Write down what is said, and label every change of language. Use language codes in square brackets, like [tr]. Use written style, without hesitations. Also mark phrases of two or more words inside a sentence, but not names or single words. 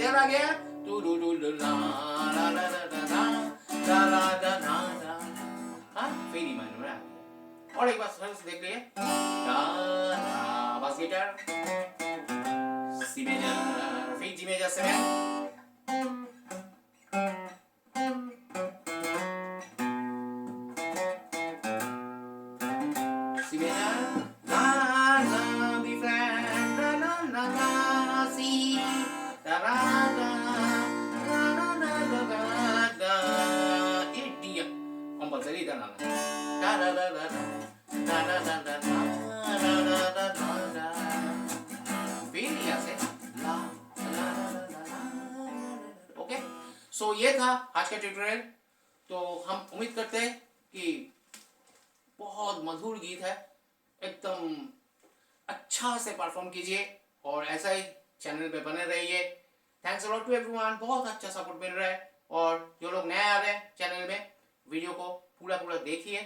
[hi] गया टू डू डू डू ला ला ला ला ला ला ला ला ला ला। हाँ फिर [en] E minor [hi] में आ गया। और एक बार सर्च देख लिए [en] bass guitar C major [hi] फिर [en] G major 7 C major ला ला B flat ला ला ला ला सी ला ला ला ला ला ला ला ला [hi] ये डी कंपल्सरी इधर ना ला ला ला ला ला ला ला ला ला ला ला ला फिर यहाँ से ला ला ला ला ला। [en] okay so [hi] ये था आज का ट्यूटोरियल। तो हम उम्मीद करते हैं कि बहुत मधुर गीत है, एकदम अच्छा से परफॉर्म कीजिए और ऐसा ही चैनल पे बने रहिए। [en] thanks a lot to everyone, [hi] बहुत अच्छा सपोर्ट मिल रहा है। और जो लोग नए आ रहे हैं चैनल में, वीडियो को पूरा देखिए।